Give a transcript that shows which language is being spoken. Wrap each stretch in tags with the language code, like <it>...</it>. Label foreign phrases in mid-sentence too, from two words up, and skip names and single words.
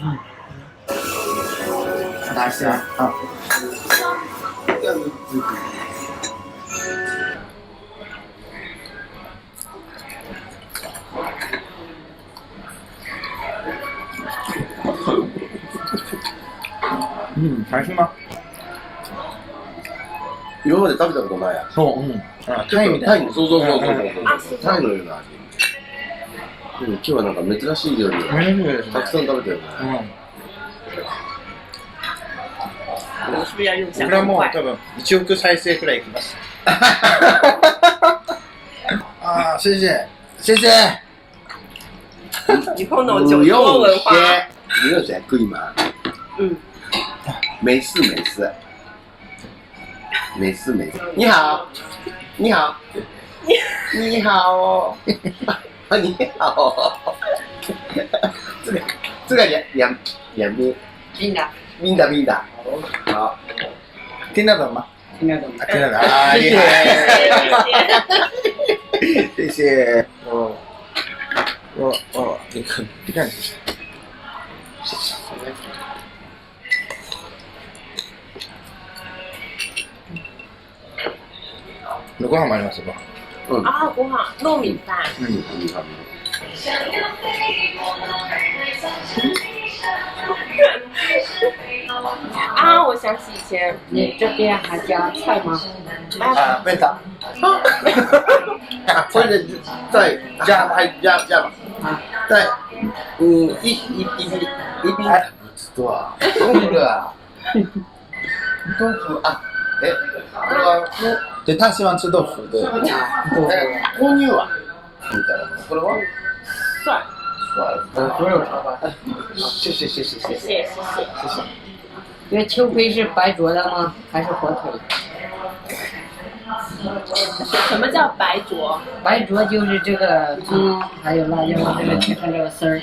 <zh>拿下啊。还行吗？</zh> <ja>今まで食べたことないや。そう、タイみたいな。そう。タイのような味。今日はなんか珍しい料理をたくさん食べてるね。</ja> <zh>我是不是要用</zh> <ja>これはもう多分1億再生くらいいきます。ああ、</ja> <zh>谢谢。以后呢，我就多文化。不用钱，可以吗？没事。你好。你好。啊，你好。这个两边。冰的。好。听得懂吗？听得懂。听得懂啊，厉害。谢谢。你看。</zh> <ja>ご飯もありますよ。</ja> <zh>啊，ご飯糯米饭。啊，我想起以前，你这边还加菜吗？啊，没加。或者再加吧。再一瓶。多啊，多了。豆腐啊，哎，</zh> <ja>これは</ja> <zh>对他喜欢吃豆腐，对。豆乳啊，</zh> <ja>みたいな。これは？</ja> <zh>蒜。猪肉炒饭。谢谢。谢谢。这个秋葵是白灼的吗？还是火腿？什么叫白灼？白灼就是这个葱，还有辣椒，这个切成这个丝儿。</zh>